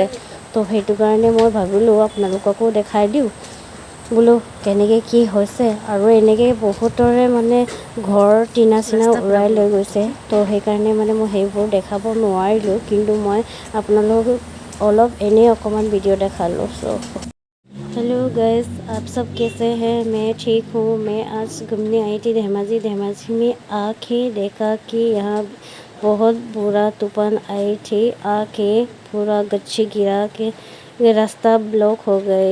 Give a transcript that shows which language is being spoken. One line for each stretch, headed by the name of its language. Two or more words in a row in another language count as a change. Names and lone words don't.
Assamese: তো সেইটো কাৰণে মই ভাবিলোঁ আপোনালোককো দেখাই দিওঁ বোলো কেনেকৈ কি হৈছে। আৰু এনেকৈ বহুতৰে মানে ঘৰ টিনা উৰাই লৈ গৈছে। তো সেইকাৰণে মানে মই সেইবোৰ দেখাব নোৱাৰিলোঁ, কিন্তু মই আপোনালোকক এনেই অকণমান ভিডিঅ' দেখালোঁ।
English: hello guys,
Hindi: आप सब कैसे हैं? मैं ठीक हूँ। मैं आज घूमने आई थी धेमाजी में आके देखा कि यहाँ बहुत बुरा तूफान आई थी। आके पूरा गच्छी गिरा के रास्ता ब्लॉक हो गए।